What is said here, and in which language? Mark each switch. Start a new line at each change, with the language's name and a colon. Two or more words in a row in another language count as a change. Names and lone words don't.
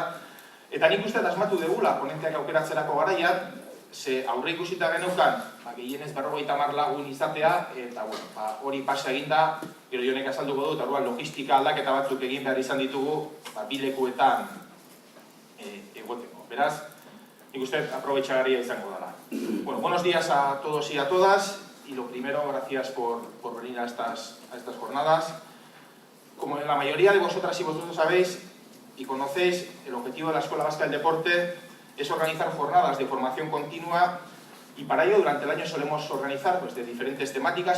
Basque: Eta nik uste asmatu degula ponenteak aukeratzerako garaian, ze aurre ikusita geneukan, gehienez 50 lagun izatea, eta hori pasa eginda, gero Jonek azalduko du, eta orduan logistika aldaketa batzuk egin behar izan ditugu, bi lekuetan egoteko. Beraz, nik uste aprobetxagarria izango dela.
Spanish: Buenos días a todos y a todas, y lo primero, gracias por venir a estas jornadas. Como la mayoría de vosotras y vosotros sabéis y conocéis, el objetivo de la Escuela Vasca del Deporte es organizar jornadas de formación continua y para ello durante el año solemos organizar de diferentes temáticas.